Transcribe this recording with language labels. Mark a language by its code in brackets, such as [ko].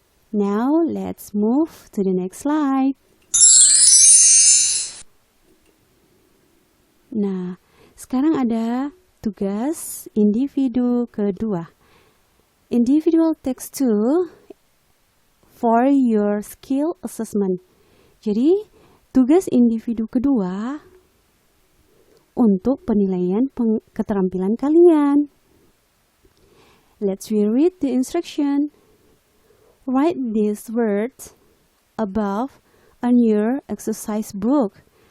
[en] Now let's move to the next slide. [id] Nah, sekarang ada tugas individu kedua. [en] Individual text 2 for your skill assessment. [id] Jadi, tugas individu kedua untuk penilaian keterampilan kalian. [en] Let's read the instruction. Write these words above on your exercise book.